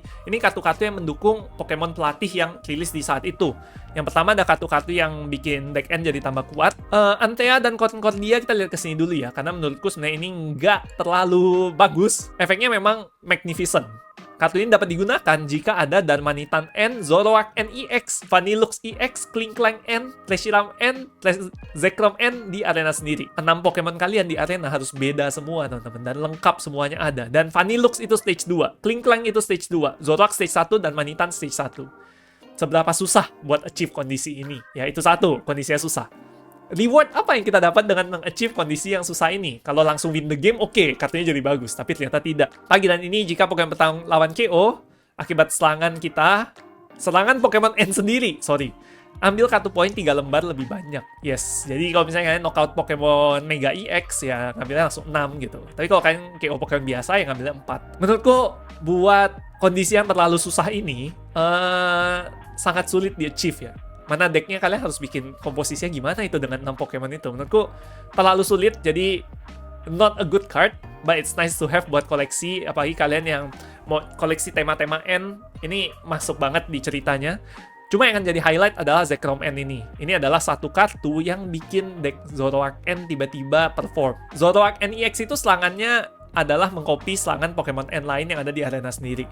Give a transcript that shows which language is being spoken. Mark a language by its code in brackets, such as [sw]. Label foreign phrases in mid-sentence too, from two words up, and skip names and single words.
[id] Ini kartu-kartu yang mendukung Pokemon pelatih yang rilis di saat itu. Yang pertama ada kartu-kartu yang bikin deck end jadi tambah kuat. Antea dan Concordia kita lihat kesini dulu ya. Karena menurutku sebenarnya ini nggak terlalu bagus. Efeknya memang magnificent. Kartu ini dapat digunakan jika ada Darmanitan N, Zoroark N EX, Vanillux EX, Klinklang N, Reshiram N, Zekrom N di arena sendiri. 6 Pokemon kalian di arena harus beda semua, teman-teman, dan lengkap semuanya ada. Dan Vanillux itu stage 2, Klinklang itu stage 2, Zoroark stage 1, dan Darmanitan stage 1. Seberapa susah buat achieve kondisi ini? Ya, itu satu, kondisinya susah. Reward apa yang kita dapat dengan meng-achieve kondisi yang susah ini? Kalau langsung [en] win the game, [id] oke, kartunya jadi bagus. Tapi ternyata tidak. Panggilan ini jika Pokemon bertarung lawan KO, akibat serangan Pokemon N sendiri, ambil kartu poin 3 lembar lebih banyak. Yes, jadi kalau misalnya kalian knockout Pokemon Mega EX, ya ngambilnya langsung 6 gitu. Tapi kalau kalian KO Pokemon biasa, ya ngambilnya 4. Menurutku, buat kondisi yang terlalu susah ini, sangat sulit di-achieve ya. Mana decknya kalian harus bikin komposisinya gimana itu dengan 6 Pokemon itu. Menurutku terlalu sulit, jadi [en] not a good card, but it's nice to have [id] buat koleksi. Apalagi kalian yang mau koleksi tema-tema N, ini masuk banget di ceritanya. Cuma yang akan jadi highlight adalah Zekrom N ini. Ini adalah satu kartu yang bikin deck Zoroark N tiba-tiba perform. Zoroark N EX itu serangannya adalah mengcopy serangan Pokemon N lain yang ada di arena sendiri.